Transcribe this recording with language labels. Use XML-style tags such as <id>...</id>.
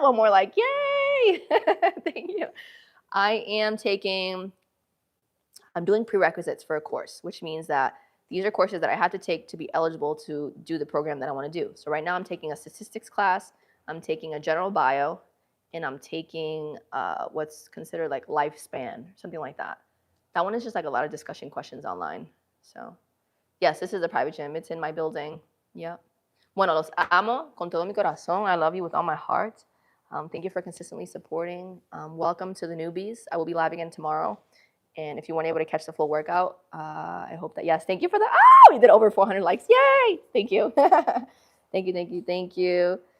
<en>One more like, yay! Thank you. I'm doing prerequisites for a course, which means that these are courses that I have to take to be eligible to do the program that I want to do. So right now I'm taking a statistics class, I'm taking a general bio, and I'm taking what's considered like lifespan, something like that. That one is just like a lot of discussion questions online. So yes, this is a private gym. It's in my building. Yep.</en> <es>Bueno, los amo con todo mi corazón.</es> <en>I love you with all my heart. Thank you for consistently supporting. Welcome to the newbies. I will be live again tomorrow. And if you weren't able to catch the full workout, I hope that, yes, thank you for the, we did over 400 likes. Yay! Thank you. Thank you, thank you, thank you.</en>